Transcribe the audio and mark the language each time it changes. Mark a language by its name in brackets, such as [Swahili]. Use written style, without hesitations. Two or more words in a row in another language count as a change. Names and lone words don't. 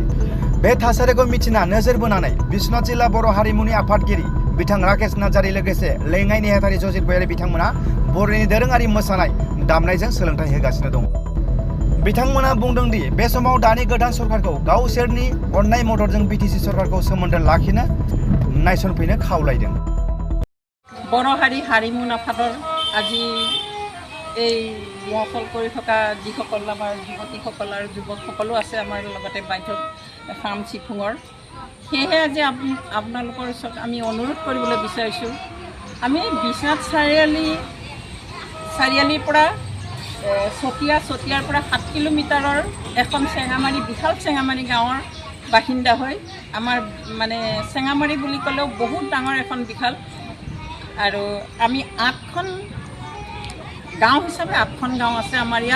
[Bodo] बे थासारिखौ मिथिना नोजोर बोनानै बिश्वनाथ जिल्ला बर' हारिमुनि आफादगिरि बिथां राकेश नार्जारि लोगोसे लेङाइ नेहाथारि जजित गयारि बिथांमोना बर'नि दोरोङारि मोसानाय दामनायजों सोलोंथाइ होगासिनो दं। बिथांमोना बुंदोंदि बे समाव दानि गोदान सरकारखौ गावसोरनि अननाय मददजों बिटिसि सरकारखौ सोमोन्दो लाखिनो नायसनफैनो खावलायदों। [Assamese] बर' हारिमु आफादৰ আজি এই মহফল কৰি থকা যিসকল আমাৰ যুৱতীসকল আৰু যুৱকসকলো আছে আমাৰ লগতে বাধ্যক খাম চিফুঙৰ, সেয়েহে আজি আপোনালোকৰ ওচৰত আমি অনুৰোধ কৰিবলৈ বিচাৰিছোঁ। আমি বিশ্বনাথ চাৰিআলিৰ পৰা চতিয়াৰ পৰা 7 কিলোমিটাৰৰ এখন চেঙামাৰি বিশাল চেঙামাৰি গাঁৱৰ বাসিন্দা হৈ আমাৰ মানে চেঙামাৰি বুলি ক'লেও বহুত ডাঙৰ এখন বিশাল আৰু আমি 8খন গাঁও হিচাপে 8খন গাঁও আছে আমাৰ ইয়াত।